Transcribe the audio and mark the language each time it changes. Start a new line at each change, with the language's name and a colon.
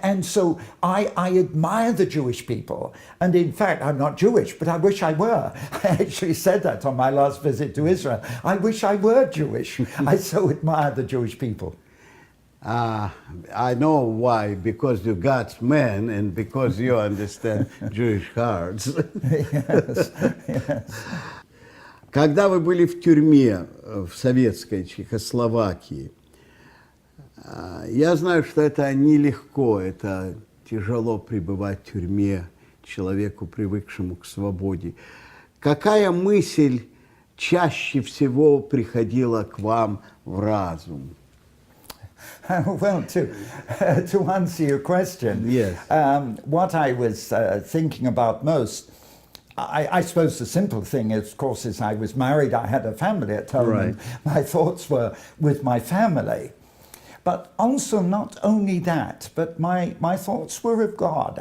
English: And so I admire the Jewish people. And in fact, I'm not Jewish, but I wish I were. I actually said that on my last visit to Israel. I wish I were Jewish. I so admire the Jewish people. I know why, because you're God's man and because you understand Jewish hearts. Yes, yes.
Russian: Когда вы были в тюрьме в советской Чехословакии, я знаю, что это нелегко, это тяжело пребывать в тюрьме человеку, привыкшему к свободе. Какая мысль чаще всего приходило к вам в разум?
English: Well, to answer your question, Yes. What I was thinking about most, I suppose the simple thing is, of course, is I was married, I had a family at home, Right. and my thoughts were with my family. But also not only that, but my thoughts were of God.